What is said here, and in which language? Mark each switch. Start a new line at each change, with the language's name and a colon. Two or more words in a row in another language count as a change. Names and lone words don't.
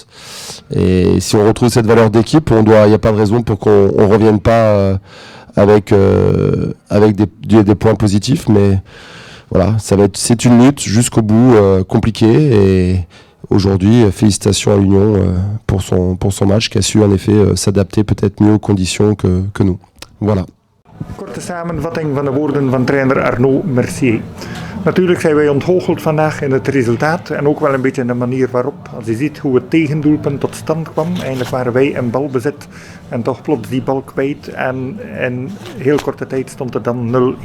French: Et si on retrouve cette valeur d'équipe, il n'y a pas de raison pour qu'on ne revienne pas avec des points positifs. Mais voilà, c'est une lutte jusqu'au bout, compliquée. Et aujourd'hui, félicitations à l'Union pour son match, qui a su en effet s'adapter peut-être mieux aux conditions que nous. Voilà.
Dutch: Korte samenvatting van de woorden van trainer Arnaud Mercier. Natuurlijk zijn wij ontgoocheld vandaag in het resultaat en ook wel een beetje in de manier waarop. Als je ziet hoe het tegendoelpunt tot stand kwam, eigenlijk waren wij in balbezit en toch plots die bal kwijt en in heel korte tijd stond het dan 0-1.